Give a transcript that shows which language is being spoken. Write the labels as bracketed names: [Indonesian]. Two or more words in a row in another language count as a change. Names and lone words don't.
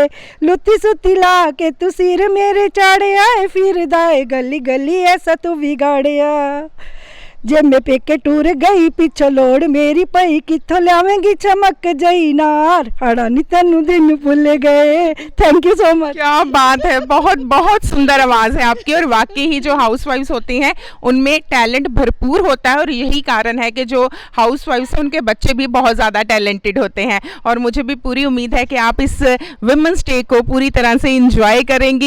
[Punjabi] ਲੁੱਤੀ ਸੁੱਤੀ ਲਾ ਕੇ ਤੂੰ ਸਿਰ ਮੇਰੇ ਚਾੜ੍ਹਿਆ, ਫਿਰਦਾ ਹੈ ਗਲੀ ਗਲੀ ਐਸਾ ਤੂੰ ਬਿਗਾੜਿਆ। ਜੇ ਮੈਂ ਪੇਕੇ ਟੁਰ ਗਈ ਪਿੱਛੋਂ ਲੋੜ ਮੇਰੀ ਪਈ, ਕਿੱਥੋਂ ਲਿਆਵੇਂਗੀ ਚਮਕ ਜਈ ਨਾਰ, ਹਾੜਾ ਨੀ ਤੈਨੂੰ ਦਿਨ ਭੁੱਲ ਗਏ। [English] Thank you so much. [Hindi] क्या बात है, बहुत बहुत सुंदर आवाज़ है आपकी। और वाकई ही जो हाउसवाइफ्स होती हैं उनमें टैलेंट भरपूर होता है और यही कारण है कि जो हाउसवाइफ्स हैं उनके बच्चे भी बहुत ज़्यादा टैलेंटेड होते हैं। और मुझे भी पूरी उम्मीद है कि आप इस वुमेंस डे को पूरी तरह से इंजॉय करेंगी।